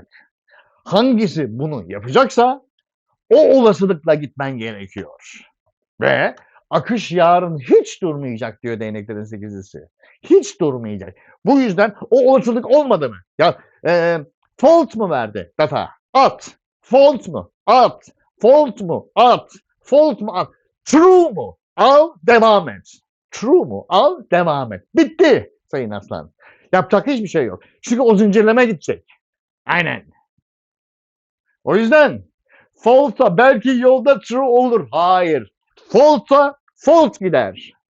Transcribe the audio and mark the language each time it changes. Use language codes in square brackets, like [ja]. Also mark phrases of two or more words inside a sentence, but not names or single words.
[tr] Hangisi bunu yapacaksa o olasılıkla gitmen gerekiyor. Ve akış yarın hiç durmayacak diyor değneklerin sekizlisi. Hiç durmayacak. Bu yüzden o olasılık olmadı mı? Ya fault mu verdi data? At. Fault mu? At. Fault mu? At. Fault mu? At. True mu? Al, devam et. True mu? Al, devam et. Bitti sayın aslan. Yapacak hiçbir şey yok. Çünkü o zincirleme gidecek. Aynen. O yüzden false'a belki yolda true olur. Hayır. False'a false gider.